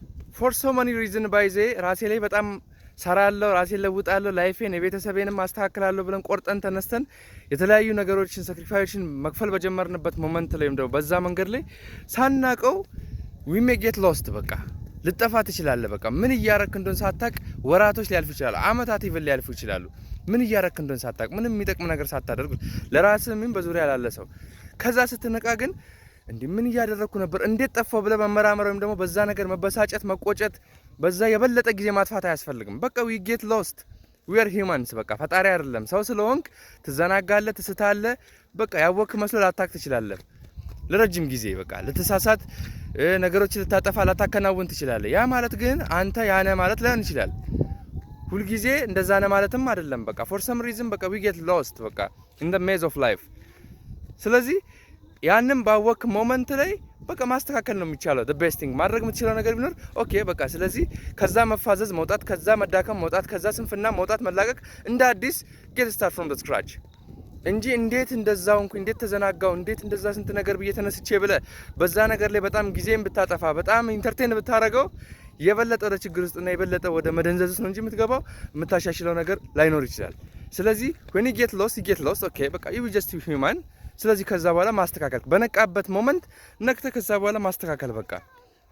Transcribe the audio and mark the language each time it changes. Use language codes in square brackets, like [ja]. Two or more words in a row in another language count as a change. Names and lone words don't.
[en] for so many reason [am] ባይዜ ራሴ ላይ በጣም ሰራለሁ ራሴን ለውጣለሁ ላይፌን የቤተሰቤንም ማስተካከላለሁ ብለን ቆርጠን ተነስተን የተለያዩ ነገሮችን ሳክሪፋይስን መክፈል በጀመርንበት ሞመንት ላይ እንደው በዛ መንገድ ላይ ሳናቀው [en] we may get lost [am] በቃ ልጠፋ ትችላለህ በቃ ምን እያረክ እንደሆነ ሳታቅ ወራቶች ሊያልፉ ይችላሉ አመታት ይብል ሊያልፉ ይችላሉ ምን እያረክ እንደሆነ ሳታቅ ምንም የሚጠቅም ነገር ሳታደርግ ለራስህ ምን በዙሪያ ያላለ ሰው ከዛ ስትነቃ ግን እንዴ ምን እያደረኩ ነበር እንዴት ጠፋው ብለ መመራመር ወይም ደግሞ በዛ ነገር መበሳጨት መቆጨት በዛ የበለጠ ጊዜ ማጥፋት አያስፈልግም በቃ [en] we get lost we are humans [am] በቃ ፈጣሪ አይደለም ሰው ስለሆንክ ትዘናጋለህ ትስታለህ በቃ ያወክ መስሎ ላታክ ትችላለህ ለረጅም ጊዜ በቃ ለተሳሳት ነገሮች ልታጠፋ ላታከናውን ትችላለህ ያ ማለት ግን አንተ ያነ ማለት ላይሆን ይችላል ሁሉ ጊዜ እንደዛ ነው ማለትም አይደለም በቃ [en] for some reason [am] በቃ [en] we get lost [am] በቃ [en] in the maze of life [am] ስለዚህ ያንን ባወክ ሞመንት ላይ በቃ ማስተካከል ነው የሚቻለው [en] the best thing [am] ማድረግ የምትችለው ነገር ቢኖር ኦኬ በቃ ስለዚህ ከዛ መፋዘዝ መውጣት ከዛ መዳከም መውጣት ከዛ ስንፍና መውጣት መላቀቅ እንደ አዲስ [en] get start from the scratch [am] እንጂ እንዴት እንደዛው እንዴት ተዘናጋው እንዴት እንደዛ ስንት ነገር በየተነስቼ ብለ በዛ ነገር ላይ በጣም ጊዜን ብታጠፋ በጣም ኢንተርቴን ብታረገው የበለጠ ወደ ችግር ውስጥና የበለጠ ወደ መደንዘዝ ነው እንጂ የምትገባው የምታሻሽለው ነገር ላይኖር ይችላል ስለዚህ [en] when you get lost okay [am] በቃ [en] you just human [am] ስለዚህ ከዛ በኋላ ማስተካከል በነቃበት ሞመንት ነክተ ከዛ በኋላ ማስተካከል በቃ